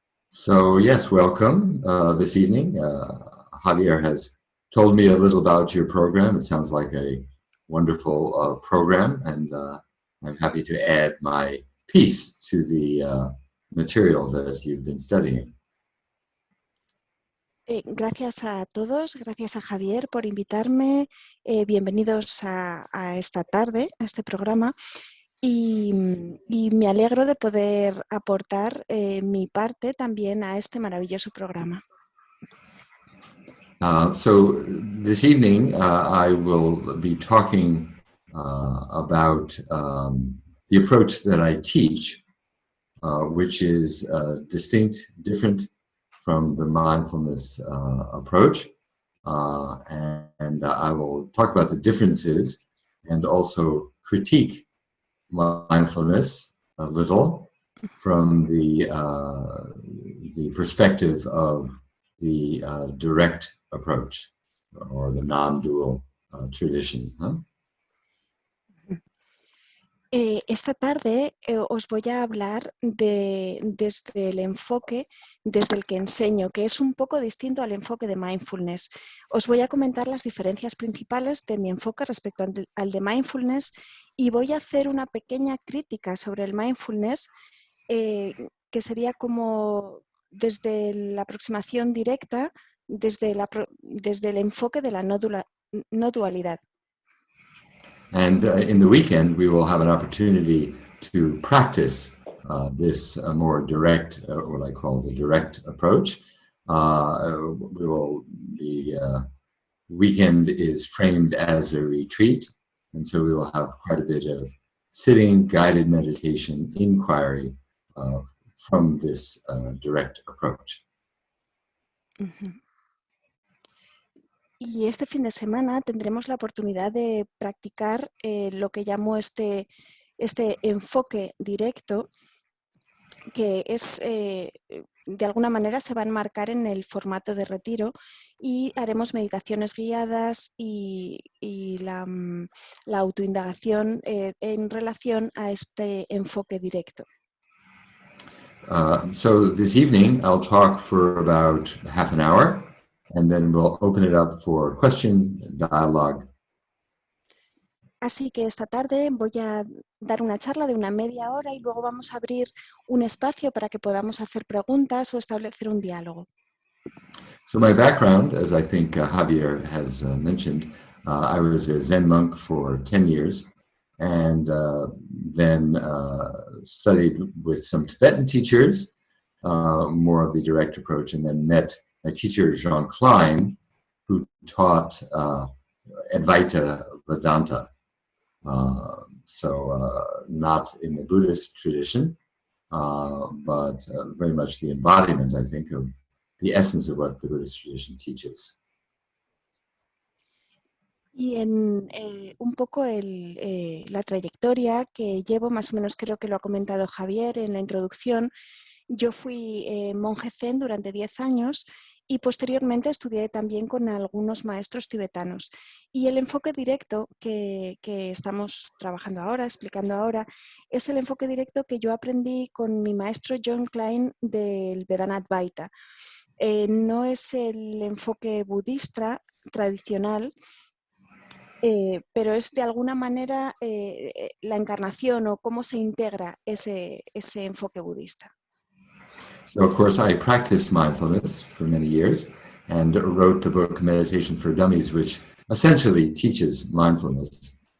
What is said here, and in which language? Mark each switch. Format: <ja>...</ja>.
<en>So yes, welcome this evening. Javier has told me a little about your program. It sounds like a wonderful program, and I'm happy to add my piece to the material that you've been studying.</en> <es>Gracias a todos, gracias a Javier por invitarme. Bienvenidos a esta tarde, a este programa. Y me alegro de poder aportar mi parte también a este maravilloso programa.</es> <en>So this evening I will be talking about the approach that I teach, which is distinct, different from the mindfulness approach. And I will talk about the differences and also critique mindfulness a little from the perspective of the direct approach or the non-dual tradition.</en> <es>Esta tarde os voy a hablar desde el enfoque desde el que enseño, que es un poco distinto al enfoque de mindfulness. Os voy a comentar las diferencias principales de mi enfoque respecto al de mindfulness y voy a hacer una pequeña crítica sobre el mindfulness que sería como desde la aproximación directa, desde el enfoque de la no dualidad.</es> <en>And in the weekend, we will have an opportunity to practice this more direct, what I call the direct approach. The weekend is framed as a retreat, and so we will have quite a bit of sitting, guided meditation, inquiry from this direct approach. Uh-huh.</en> <es>Y este fin de semana tendremos la oportunidad de practicar lo que llamo este enfoque directo, que es, de alguna manera se va a enmarcar en el formato de retiro y haremos meditaciones guiadas y la autoindagación en relación a este enfoque directo.</es> <en>So this evening I'll talk for about half an hour. And then we'll open it up for question, dialogue.</en> <es>Así que esta tarde voy a dar una charla de una media hora y luego vamos a abrir un espacio para que podamos hacer preguntas o establecer un diálogo.</es> <en>So my background, as I think Javier has mentioned, I was a Zen monk for 10 years and then studied with some Tibetan teachers, more of the direct approach, and then met my teacher, Jean Klein, who taught Advaita Vedanta. So not in the Buddhist tradition, but very much the embodiment, I think, of the essence of what the Buddhist tradition teaches.</en> <es>Y en un poco la trayectoria que llevo, más o menos creo que lo ha comentado Javier en la introducción, yo fui monje zen durante 10 años y posteriormente estudié también con algunos maestros tibetanos. Y el enfoque directo que estamos trabajando ahora, explicando ahora, es el enfoque directo que yo aprendí con mi maestro John Klein del Vedana Advaita. No es el enfoque budista tradicional, pero es de alguna manera la encarnación o cómo se integra ese enfoque budista.</es> <en>So, of course, I practiced mindfulness for many years and wrote the book Meditation for Dummies, which essentially teaches mindfulness.</en>